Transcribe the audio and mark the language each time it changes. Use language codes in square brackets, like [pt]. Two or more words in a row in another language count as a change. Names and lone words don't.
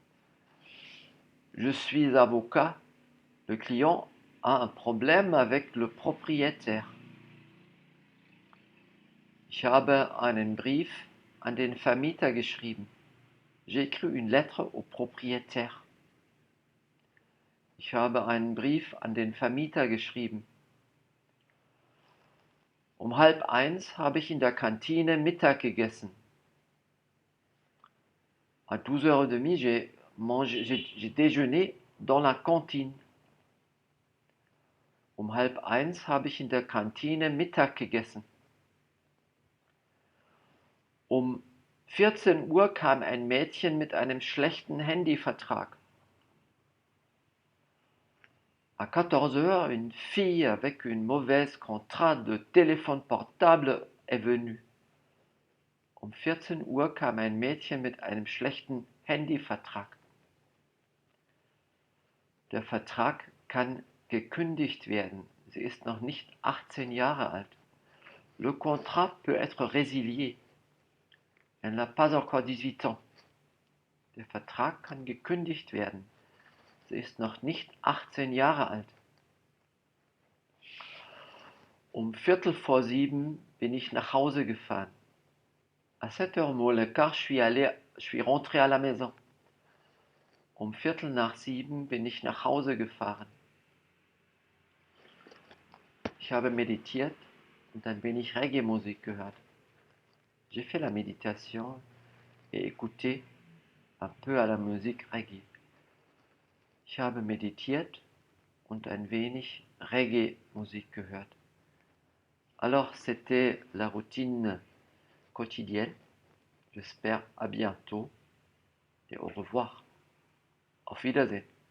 [fr] Je suis avocat. Le client a un problème avec le propriétaire. [de] Ich habe einen Brief an den Vermieter geschrieben. [fr] J'ai écrit une lettre au propriétaire. [de] Ich habe einen Brief an den Vermieter geschrieben. Um 12:30 habe ich in der Kantine Mittag gegessen. [fr] À 12h30, j'ai déjeuné dans la cantine. [de] Um 12:30 habe ich in der Kantine Mittag gegessen. Um 14 Uhr kam ein Mädchen mit einem schlechten Handyvertrag. [fr] À 14h, une fille avec une mauvaise contrat de téléphone portable est venue. [de] Um 14 Uhr kam ein Mädchen mit einem schlechten Handyvertrag. Der Vertrag kann gekündigt werden. Sie ist noch nicht 18 Jahre alt. [fr] Le contrat peut être résilié. Elle n'a pas encore 18 ans. [de] Der Vertrag kann gekündigt werden. Sie ist noch nicht 18 Jahre alt. Um 6:15 bin ich nach Hause gefahren. [fr] À 7h moins le quart, je suis rentré à la maison. [de] Um Viertel nach 7 bin ich nach Hause gefahren. Ich habe meditiert und ein wenig Reggae-Musik gehört. [fr] J'ai fait la méditation et écouté un peu à la musique Reggae. [de] Ich habe meditiert und ein wenig Reggae-Musik gehört. [fr] Alors, c'était la routine quotidienne. J'espère à bientôt et au revoir. [de] Auf Wiedersehen.